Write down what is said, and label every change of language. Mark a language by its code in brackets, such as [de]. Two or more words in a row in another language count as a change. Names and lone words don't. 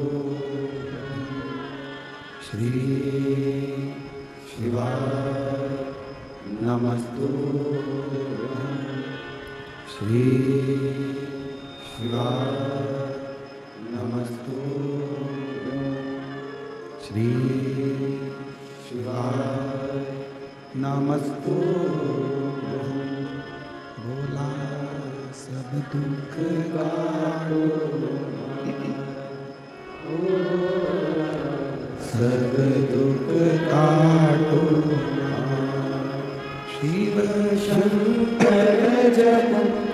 [sa] श्री शिवाय नमस्तु, श्री शिवाय नमस्तु, श्री शिवाय नमस्तु। [hi] भोला सब दुख काटो, सब दुख काटो। शिव शंकर जगन्नाथ